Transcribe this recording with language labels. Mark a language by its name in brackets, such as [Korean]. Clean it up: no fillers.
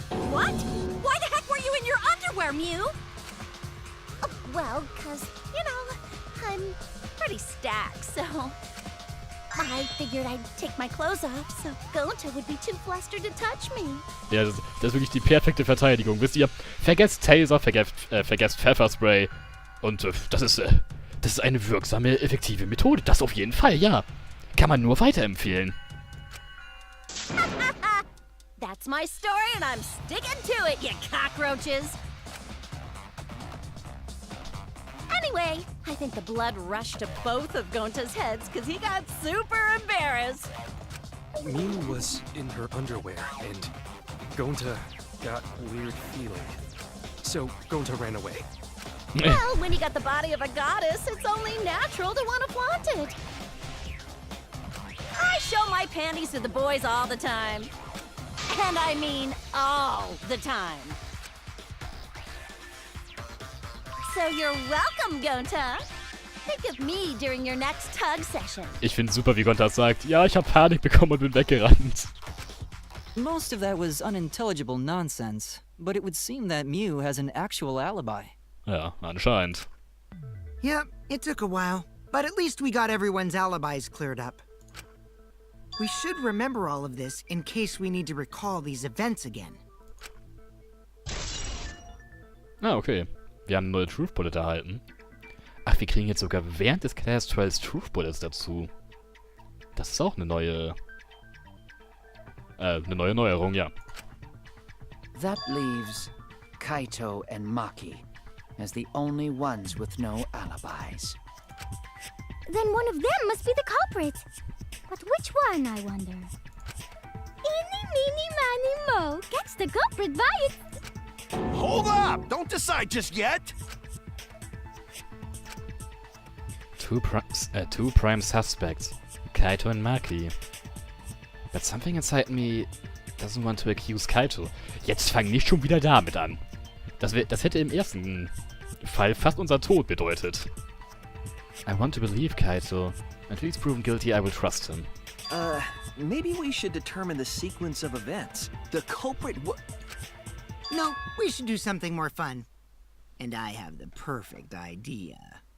[English] What? Why the heck were you in your underwear, Mew? Well, 'cause, you know, I'm Pretty stacked, so... I figured I'd take my clothes off so Gonta would be too flustered to touch me. [German] Ja, das ist wirklich die perfekte Verteidigung. Wisst ihr, vergesst Taser, vergesst Pfefferspray. Und das ist eine wirksame, effektive Methode. Das auf jeden Fall, ja. Kann man nur weiterempfehlen. [English] That's my story and I'm sticking to it, you cockroaches! Anyway, I think the blood rushed to both of Gonta's heads because he got super embarrassed. Mew was in her underwear, and Gonta got weird feeling. So Gonta ran away. Well, when you got the body of a goddess, it's only natural to want to flaunt it. I show my panties to the boys all the time. And I mean all the time. So you're welcome, Gonta. Think of me during your next tug session. [German] Ich find's super, wie Gonta sagt, ja, ich hab Panik bekommen und bin weggerannt. [English] Most of that was unintelligible nonsense, but it would seem that Mew has an actual alibi. [German] Ja, anscheinend. [English] Yep, it took a while, but at least we got everyone's alibis cleared up. We should remember all of this in case we need to recall these events again. Ah, okay. [German] Wir haben neue Truth Bullet erhalten. Ach, wir kriegen jetzt sogar während des Class Trials Truth Bullets dazu. Das ist auch eine neue Neuerung, ja. [English] That leaves Kaito and Maki as the only ones with no alibis. Then one of them must be the culprit. But which one, I wonder? Eeny, meeny, miny, mo. Catch the culprit by its... Hold up! Don't decide just yet! Two prime suspects, Kaito and Maki. But something inside me Doesn't want to accuse Kaito. [German] Jetzt fang nicht schon wieder damit an. Das hätte im ersten Fall fast unser Tod bedeutet. [English] I want to believe Kaito. Until he's proven guilty, I will trust him. Maybe we should determine the sequence of events. The culprit No, we should do something more fun. And I have the perfect idea.